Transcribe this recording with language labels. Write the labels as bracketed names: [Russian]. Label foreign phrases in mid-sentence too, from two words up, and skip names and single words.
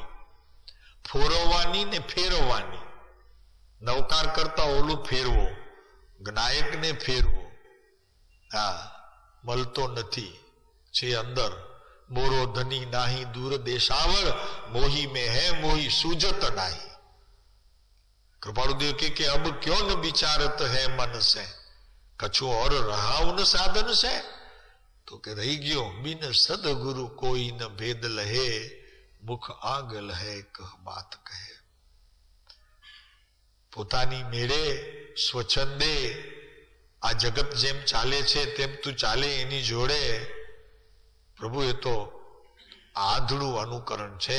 [Gujarati] ફોરવવાની ને ફેરવવાની. નવકાર કરતા ઓલું ફેરવો, જ્ઞાયકને ફેરવો. હા, મળતો નથી છે અંદર. [Hindi] मोरो धनी नाही दूर देसावर, मोही में है मोही सूझत नाही. कृपालुदेव के अब क्यों न विचारत है मन से, कछु और रहा उन साधन से. [Gujarati] તો કે રહી ગયો, [Hindi] बिन सदगुरु कोई न भेद लहे, मुख आग लहे कह बात कहे. [Gujarati] પોતાની મેળે સ્વચ્છંદે આ જગત જેમ ચાલે છે તેમ તું ચાલે એની જોડે. પ્રભુ એ તો આંધળું અનુકરણ છે.